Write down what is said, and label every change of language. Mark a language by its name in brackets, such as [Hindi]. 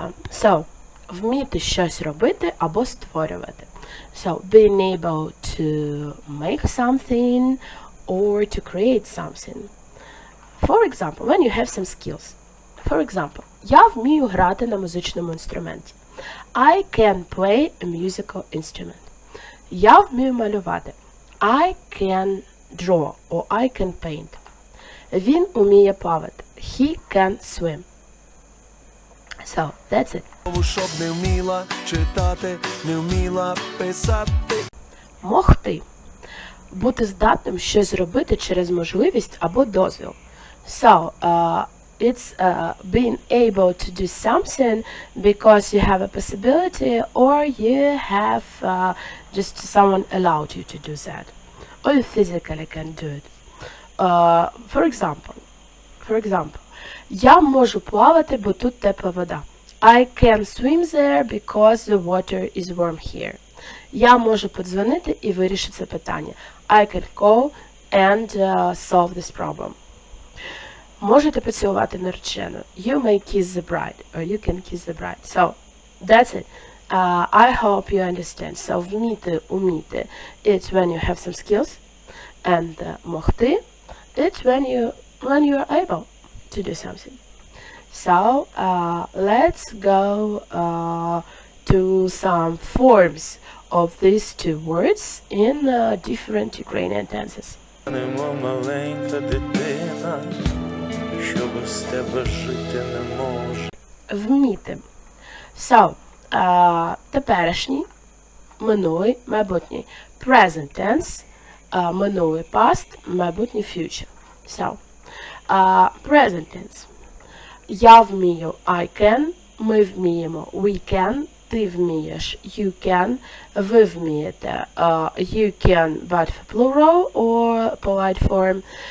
[Ukrainian] So, вміти щось робити або створювати. [English] So, being able to make something or to create something. For example, when you have some skills. For example, [Ukrainian] я вмію грати на музичному інструменті. [English] I can play a musical instrument. [Ukrainian] Я вмію малювати. [English] I can draw or I can paint. [Ukrainian] Він уміє плавати. [English] He can swim. So, that's it. [Ukrainian] Щоб не вміла читати, не вміла писати. Могти. Бути здатним щось зробити через можливість або дозвіл. [English] So, it's being able to do something because you have a possibility or you have just someone allowed you to do that. Or you physically can do it. For example, [Ukrainian] я можу плавати, бо тут тепла вода. [English] I can swim there because the water is warm here. [Ukrainian] Я можу подзвонити і вирішити це питання. [English] I can call and solve this problem. [Ukrainian] Можете поцілувати наречену. [English] You may kiss the bride, or you can kiss the bride. So, that's it. I hope you understand. So, вміти, уміти, it's when you have some skills. And могти, it's when you are able to do something. So, let's go to some forms of these two words in different Ukrainian tenses. [Ukrainian] Немов маленька дитина, що без тебе жити не може. Вміти. So, теперішній, минулий, майбутній. [English] Present tense, минулий past, майбутній future. So, present tense. [Ukrainian] Я вмію, [English] I can. [Ukrainian] Ми вміємо, [English] we can. [Ukrainian] Ти вмієш, [English] you can. [Ukrainian] Ви вмієте, [English] you can, but for plural or polite form.